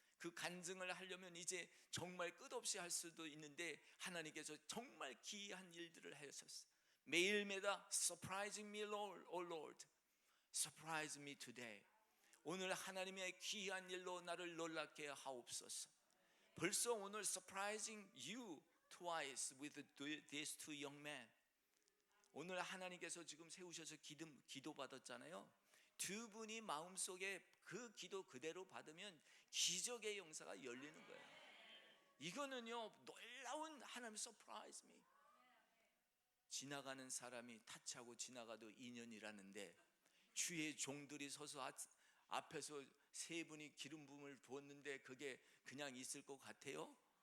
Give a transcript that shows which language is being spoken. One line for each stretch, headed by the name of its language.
Korean: 그 간증을 하려면 이제 정말 끝없이 할 수도 있는데, 하나님께서 정말 기이한 일들을 하셨어요. 매일매다
English: surprising me Lord, oh Lord, surprise me today.
Korean: 오늘 하나님의 기이한 일로 나를 놀랍게 하옵소서. 벌써 오늘
English: surprising you twice with these two young men.
Korean: 오늘 하나님께서 지금 세우셔서 기도 받았잖아요. 두 분이 마음속에 그 기도 그대로 받으면 기적의 역사가 열리는 거예요. 이거는요, 놀라운 하나님의
English: surprise me.
Korean: 지나가는 사람이 타치하고 지나가도 인연이라는데, 주의 종들이 서서 앞에서 세 분이 기름 부음을 부었는데 그게 그냥 있을 것 같아요?